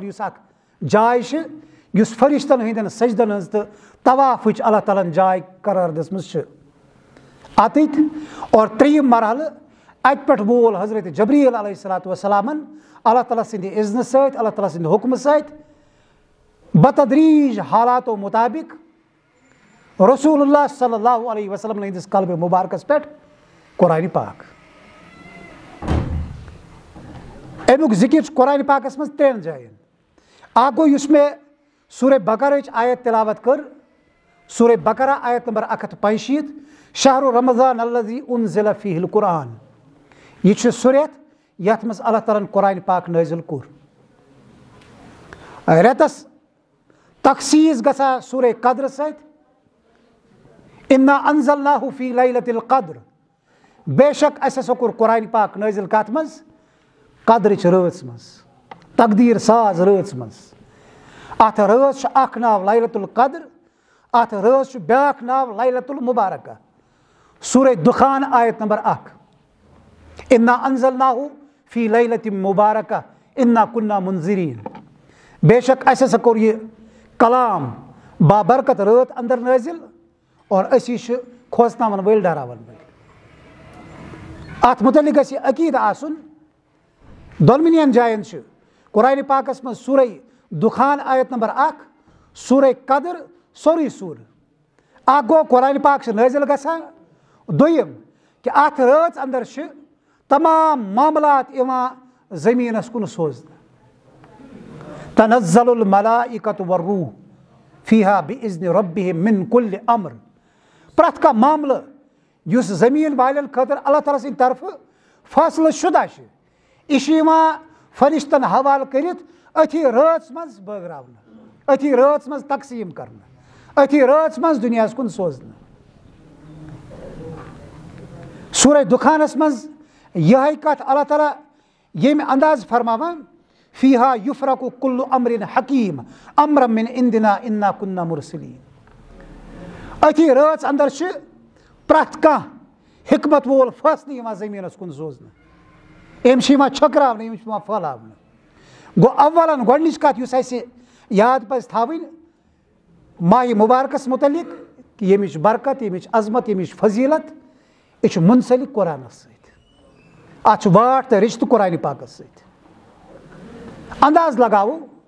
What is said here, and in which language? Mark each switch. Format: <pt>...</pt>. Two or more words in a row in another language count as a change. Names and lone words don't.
<ks>یُس اکھ جاے چھِ یُس فرشتن ہٕنٛدٮ۪ن سجدن ہٕنٛز تہٕ طوافٕچ اللہ تعالیٰ ہن جاے قرار دِژمٕژ چھِ اتِتھ اور 3یِم مرحلہٕ اتہِ پٮ۪ٹھ وول حضرت جبریٖل</ks> <ar>علیہ الصلوۃ والسلامن</ar> <ks>اللہ تعالیٰ سٕنٛدِ اذنہٕ سۭتۍ اللہ تعالیٰ سٕنٛدِ حُکمہٕ سۭتۍ بتدریٖج حالاتو مُطابق رسول اللہ</ks> <ar>صلی اللہ علیہ وسلم</ar> <ks>ہٕنٛدِس قلبِ مُبارکس پٮ۪ٹھ قرآنِ پاک امیُک ذِکر چھُ قرآنِ پاکس منٛز 3 جاین اکھ گوٚو یُس مےٚ سورہ بقرہٕچ آیت تلاوت کٔر سورہ بقرہ آیت نمبر 165</ks> <ar>شہر رمضان الذی انزل فیہ القرآن</ar> <ks>یہ چھُ سُہ رٮ۪تھ یتھ منٛز اللہ تعالیٰ ہن قرآنِ پاک نٲزِل کوٚر رٮ۪تس تخصیٖص گژھان سورہ قدرٕ سۭتۍ</ks> <ar>انا انزلناہ فی لیلۃ القدر</ar> <ks>بے شک اسہِ ہسا کوٚر قرآنِ پاک نٲزِل کتھ منٛز قدرٕچ رٲژ منٛز تقدیٖر ساز رٲژ منٛز اتھ رٲژ چھُ اکھ ناو لیلۃ القدر اتھ رٲژ چھُ بیاکھ ناو لیلۃ المبارکہ سورہ دُخان آیت نمبر 1</ks> <ar>انا انزلناہ فی لیلۃ مبارکہ انا کنا منذرین</ar> <ks>بے شک اسہِ ہسا کوٚر یہِ کلام بابرکت رٲژ انٛدر نٲزِل اور أسی چھِ کھوژناون وٲلۍ ڈراون وٲلۍ اتھ متعلق گژھِ یہِ عقیٖدٕ آسُن دۄنوٕنین جاین چھِ قرآنِ پاکس منٛز سورہ دُخان آیت نمبر 1 سورہ قدر سورُے سورٕ اکھ گوٚو قرآنِ پاک چھِ نٲزِل گژھان دوٚیِم کہِ اتھ رٲژ انٛدر چھِ تمام معاملات یِوان زٔمیٖنس کُن سوزنہٕ</ks> <ar>تنزل الملائکۃ والروح فیہا بِاِذنِ ربِہِم من کُلِ امر</ar> <ks>پرٛٮ۪تھ کانٛہہ معاملہٕ یُس زٔمیٖن والٮ۪ن خٲطرٕ اللہ تعالیٰ سٕنٛدِ طرفہٕ فٲصلہٕ شُدہ چھِ یہِ چھُ یِوان فرشتن حوالہٕ کٔرِتھ أتھی رٲژ منٛز بٲگراونہٕ أتھی رٲژ منٛز تقسیٖم کرنہٕ أتھی رٲژ منٛز دُنیاہس کُن سوزنہٕ سورہ دُخانس منٛز یِہے کتھ اللہ تعالیٰ ییٚمہِ انداز فرماوان</ks> <ar>فیہا یُفرقُ کُلُّ امرٍ حکیٖم امرًا من عندنا انا کُنّا مُرسلین</ar> <ks>أتھی رٲژ انٛدر چھِ پرٛٮ۪تھ کانٛہہ حکمت وول فٲصلہٕ یِوان زٔمیٖنس کُن سوزنہٕ أمۍ چھِ یِوان چھٔکراونہٕ أمۍ چھِ یِوان پھٔہلاونہٕ گوٚو اولن گۄڈنِچ کتھ یُس اسہِ یاد پزِ تھاوٕنۍ ماہِ مُبارکس متعلق کہِ ییٚمِچ برکت ییٚمِچ عظمت ییٚمِچ فضیٖلت یہِ چھُ مُنسلِک قرآنس سۭتۍ اتھ چھُ واٹھ تہٕ رشتہٕ قرآنِ پاکس سۭتۍ انداز لگاوو</ks>